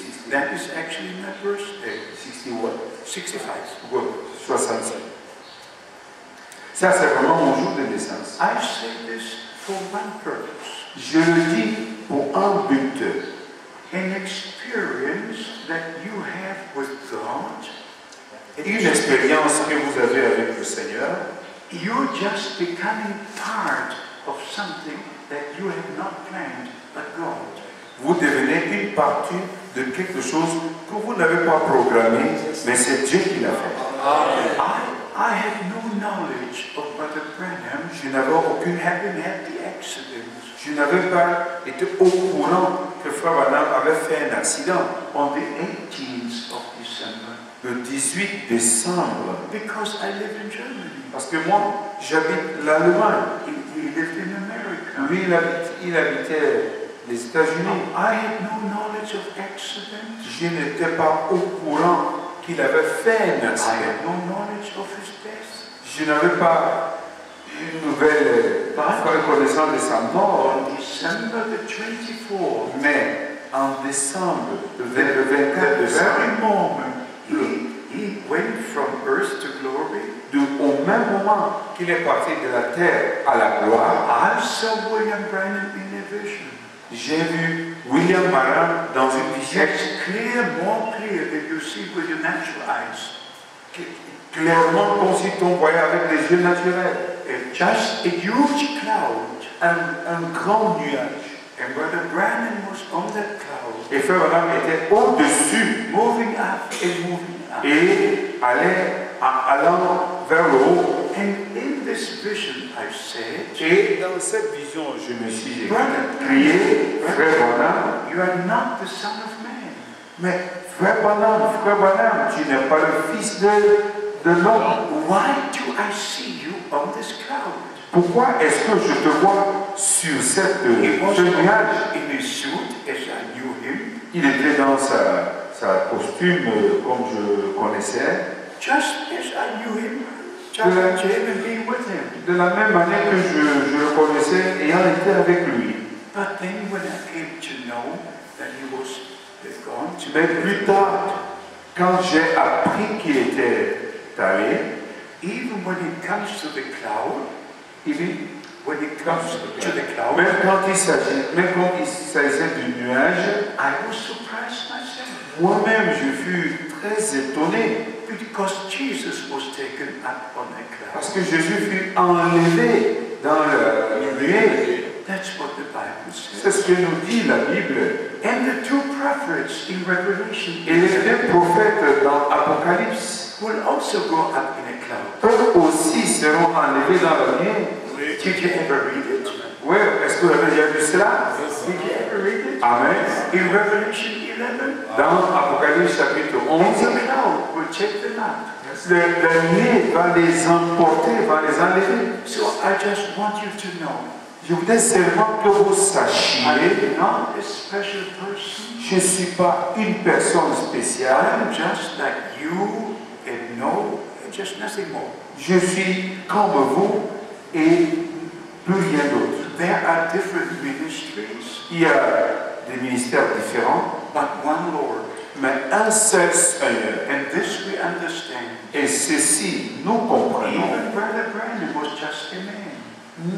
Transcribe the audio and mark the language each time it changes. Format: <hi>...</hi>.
<en>That is actually my birthday. 65. 65.</en> <fr>Ça, c'est vraiment mon jour de naissance.</fr> <en>I say this for one purpose.</en> <fr>Je le dis pour un but.</fr> <en>An experience that you have with God.</en> <fr>Une expérience que vous avez avec le Seigneur,</fr> <en>You're just becoming part of something that you have not planned, but God.</en> <fr>vous devenez une partie de quelque chose que vous n'avez pas programmé, mais c'est Dieu qui l'a fait.</fr> <en>I had no knowledge of Brother Branham</en> <fr>Je n'avais aucune,</fr> <en>having had the accident.</en> <fr>je n'avais pas été au courant que frère Branham avait fait un accident</fr> <en>On the 18th of December,</en> <fr>le 18 décembre,</fr> <en>because I live in Germany.</en> <fr>parce que moi, j'habite l'Allemagne.</fr> <en>He lived in America.</en> <fr>Lui, il habitait les États-Unis.</fr> <en>I had no knowledge of accident.</en> <fr>Je n'étais pas au courant qu'il avait fait un</fr> <en>I</en> <fr>accident.</fr> <en>had no knowledge of his death.</en> <fr>Je n'avais pas une nouvelle reconnaissance de sa mort.</fr> <en>On December the 24th,</en> <fr>Mais en décembre, le</fr> <en>at</en> <fr>24</fr> <en>that</en> <fr>décembre,</fr> <en>very moment, he went from earth to glory.</en> <fr>au même moment qu'il est parti de la terre à la gloire,</fr> <en>I saw William Branham in a vision.</en> <fr>j'ai vu William Branham dans une vision</fr> <en>It's clear, more clear than you see with your natural eyes.</en> <fr>clairement comme si on voyait avec les yeux naturels.</fr> <en>Just a huge cloud.</en> <fr>Un grand nuage.</fr> <en>And Brother Branham was on that cloud,</en> <fr>Et frère Branham était au-dessus</fr> <en>moving up and moving up.</en> <fr>et allant vers le haut.</fr> <en>And in this vision, I said,</en> <fr>Et dans cette vision, je me suis</fr> <en>Brother</en> <fr>crié, frère Branham,</fr> <en>you are not the Son of Man.</en> <fr>mais frère Branham, tu n'es pas le fils de l'homme.</fr> <en>Why do I see you on this cloud?</en> <fr>Pourquoi est-ce que je te vois sur</fr> <en>He was</en> <fr>ce nuage?</fr> <en>in his suit as I knew him,</en> <fr>Il était dans sa costume comme je connaissais,</fr> <en>just as I knew him, just as him and being with him.</en> <fr>de la même manière que je le connaissais ayant été avec lui.</fr> <en>But then when I came to know that he was gone to</en> <fr>Mais plus tard, quand j'ai appris qu'il était allé,</fr> <en>even when it comes to the cloud, when it comes to the cloud,</en> <fr>même quand il s'agissait du nuage,</fr> <en>I was surprised myself.</en> <fr>moi-même je fus très étonné</fr> <en>Because Jesus was taken up on a cloud.</en> <fr>parce que Jésus fut enlevé dans le nuée.</fr> <en>That's what the Bible</en> <fr>C'est</fr> <en>says.</en> <fr>ce que nous dit la Bible.</fr> <en>And the two prophets in Revelation</en> <fr>Et les deux prophètes dans Apocalypse,</fr> <en>will also go up in a cloud.</en> <fr>eux aussi seront enlevés dans la nuée.</fr> <en>Did you ever read it?</en> <fr>Oui, est-ce que vous avez déjà vu cela?</fr> <en>Did you ever read it?</en> <fr>Amen.</fr> <en>In Revelation 11,</en> <fr>Dans Apocalypse chapitre 11,</fr> <en>the cloud will take them up.</en> <fr>la nuée va les emporter, va les enlever.</fr> <en>So I just want you to know,</en> <fr>Je voudrais seulement que vous sachiez,</fr> <en>am not a special person.</en> <fr>je ne suis pas une personne spéciale,</fr> <en>I'm just like you and just nothing more.</en> <fr>je suis comme vous et plus rien d'autre.</fr> <en>There are different ministries,</en> <fr>Il y a des ministères différents,</fr> <en>but one Lord.</en> <fr>mais un seul Seigneur.</fr> <en>And this we understand.</en> <fr>Et ceci, nous comprenons.</fr> <en>Even Brother Branham was just a man.</en>